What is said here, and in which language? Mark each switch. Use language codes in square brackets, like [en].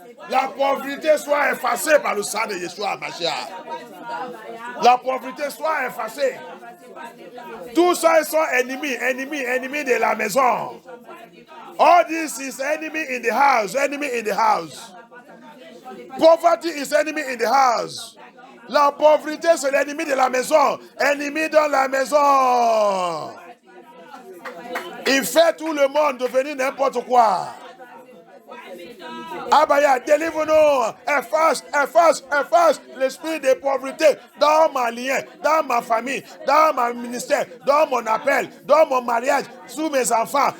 [fr] La pauvreté soit effacée par le sang de Yeshua Hamashiach. La pauvreté soit effacée. Tout ça, ils sont ennemis de la maison. [en] All this is enemy in the house, enemy in the house. Poverty is enemy in the house. [fr] La pauvreté, c'est l'ennemi de la maison. Ennemi dans la maison. Il fait tout le monde devenir n'importe quoi. Abaya, délivre-nous. Efface l'esprit de pauvreté dans ma lien, dans ma famille, dans mon ministère, dans mon appel, dans mon mariage, sous mes enfants.